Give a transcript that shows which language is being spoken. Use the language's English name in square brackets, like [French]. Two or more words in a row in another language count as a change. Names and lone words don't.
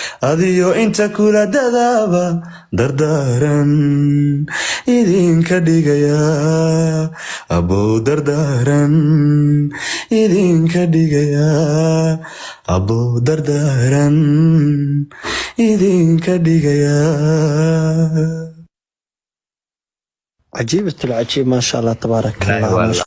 [Somali] Adiyo inta kula dadaaba, dardaaran idinka dhigaya. Abow dardaaran idinka dhigaya. Abow dardaaran idinka dhigaya. [Arabic] عجيبة العجيب، ما شاء الله، تبارك لا، الله، والله. ما شاء